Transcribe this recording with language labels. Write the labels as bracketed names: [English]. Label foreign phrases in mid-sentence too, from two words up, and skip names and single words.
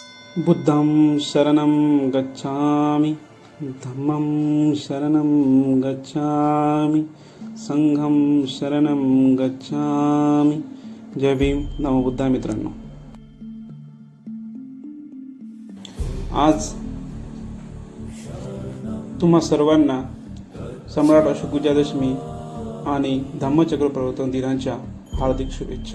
[Pali] बुद्धं शरणं गच्छामि, धम्मं शरणं गच्छामि, संघं शरणं गच्छामि. [Marathi] जय भीम. नमो बुद्धाय. मित्रांनो, आज तुम्हा सर्वांना सम्राट अशोक विजयादशमी आणि धम्मचक्र प्रवर्तन दिनाच्या हार्दिक शुभेच्छा.